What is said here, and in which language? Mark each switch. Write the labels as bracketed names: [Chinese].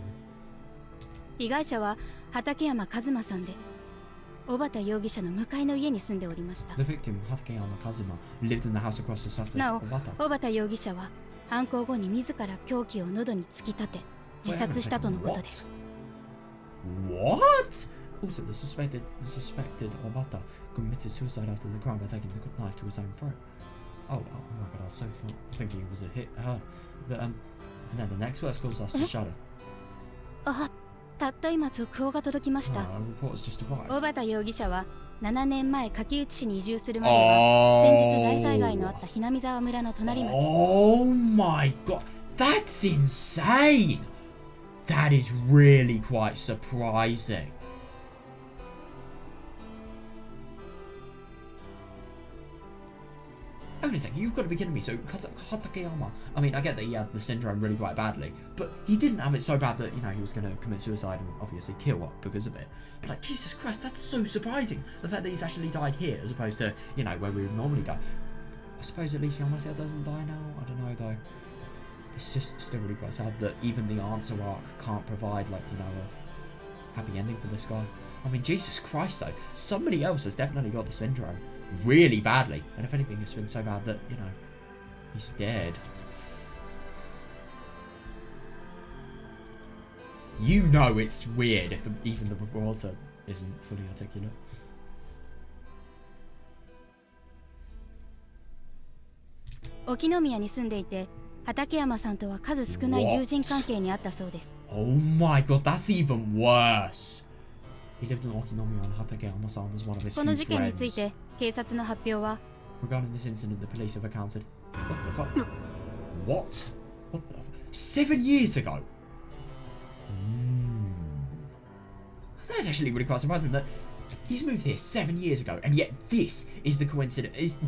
[Japanese] 「被害者は畠山一馬さんで、小畑容疑者の向かいの家に住んでおりました。 [English] The victim, Hatakeyama Kazuma, lived in the house across the street. [Japanese] なお、小畑容疑者は犯行後に自ら凶器を喉に突き立て自殺したとのことです。 [English] What? Also, the suspected Obata committed suicide after the crime by taking the knife to his own throat. Oh my god, I was so thinking it was her. But, and then the next verse calls us to shudder. [Japanese] たった今続報が届きました。小畑容疑者は7年前柿内市に移住するまでは先日大災害のあったひなみ沢村の隣町。 [English] Oh my god, that's insane! That is really quite surprising. Wait a second, you've got to be kidding me. So, Hatakeyama, I mean, I get that he had the syndrome really quite badly, but he didn't have it so bad that, you know, he was going to commit suicide and obviously kill up because of it. But, like, Jesus Christ, that's so surprising. The fact that he's actually died here as opposed to, you know, where we would normally die. I suppose at least Yamasa doesn't die now. I don't know, though. It's just still really quite sad that even the answer arc can't provide, like, you know, a happy ending for this guy. I mean, Jesus Christ, though. Somebody else has definitely got the syndrome really badly. And if anything, it's been so bad that, you know, he's dead. You know it's weird if even the reporter isn't fully articulate. [Japanese] Okinomiyaに住んでいて、畠山さんとは数少ない友人関係にあったそうです。 [English] Oh my god, that's even worse. He lived in Okinomiya and Hatakeyama-san was one of his few friends. [Japanese] この事件について警察の発表は [English] Regarding this incident, the police have accounted. What the fuck? What? What the fuck? 7 years ago? That's actually really quite surprising that he's moved here 7 years ago, and yet this is the coincidence.